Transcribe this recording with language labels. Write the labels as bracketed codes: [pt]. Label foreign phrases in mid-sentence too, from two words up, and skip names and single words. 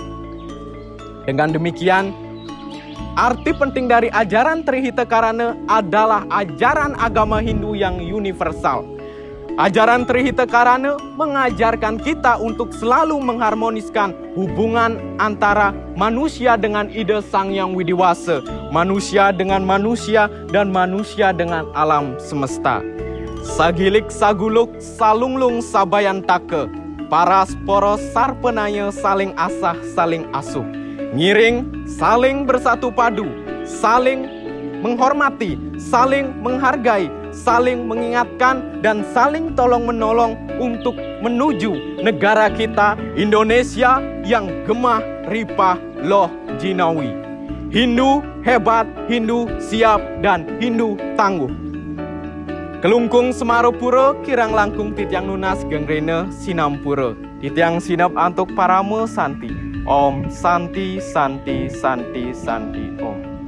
[id] Dengan demikian, arti penting dari ajaran Trihita Karana adalah ajaran agama Hindu yang universal. Ajaran Trihita Karana mengajarkan kita untuk selalu mengharmoniskan hubungan antara manusia dengan ide Sang Hyang Widiwasa, manusia dengan manusia, dan manusia dengan alam semesta. [ban] Sagilik saguluk salunglung sabayantake, paras poros sarpenaya saling asah saling asuh. [id] Ngiring saling bersatu padu, saling menghormati, saling menghargai, saling mengingatkan, dan saling tolong-menolong untuk menuju negara kita Indonesia yang [jv] gemah ripah loh jinawi. [id] Hindu hebat, Hindu siap, dan Hindu tangguh. [ban] Kelungkung Semarupura kirang langkung titiang nunas gengrene sinampura. Titiang sinap antuk parame santi. [sa] Om santi santi santi santi om.